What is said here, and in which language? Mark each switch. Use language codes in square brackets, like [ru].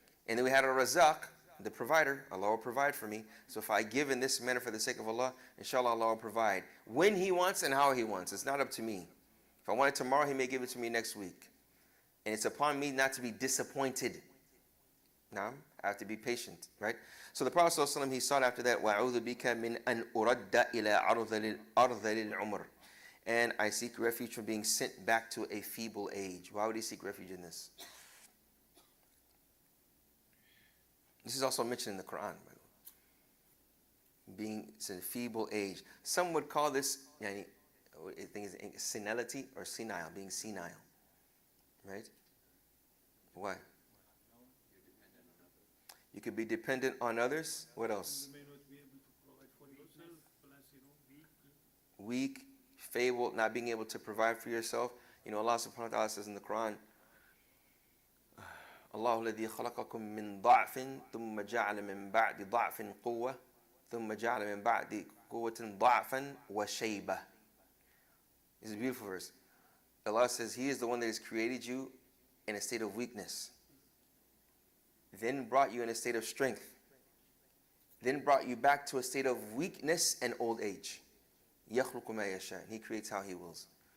[en] And then we had Ar-Razaq, the provider. Allah will provide for me. So if I give in this manner for the sake of Allah, inshallah Allah will provide. When He wants and how He wants. It's not up to me. If I want it tomorrow, He may give it to me next week. And it's upon me not to be disappointed. Now, I have to be patient, right? So the Prophet ﷺ, he sought after that, [ar] وَأَعُوذُ بِكَ مِنْ أَنْ أُرَدَّ إِلَىٰ أَرْضَ الْعُمْرِ. [en] And I seek refuge from being sent back to a feeble age. Why would he seek refuge in this? This is also mentioned in the Quran, by the way. Being in a feeble age. Some would call this, I think it's senility or senile, being senile. Right? Why? You could be dependent on others. What else? You may not be able to provide for yourself, plus, Weak, feeble, not being able to provide for yourself. You know, Allah subhanahu wa ta'ala says in the Quran, [ar] الله الذي خلقكم من ضعف ثم جعل من بعد ضعف قوة ثم جعل من بعد قوة ضعفا وشيبة. [en] This is a beautiful verse. Allah says He is the one that has created you in a state of weakness, then brought you in a state of strength, then brought you back to a state of weakness and old age. [ar] يخلق ما يشاء. [en] He creates how He wills.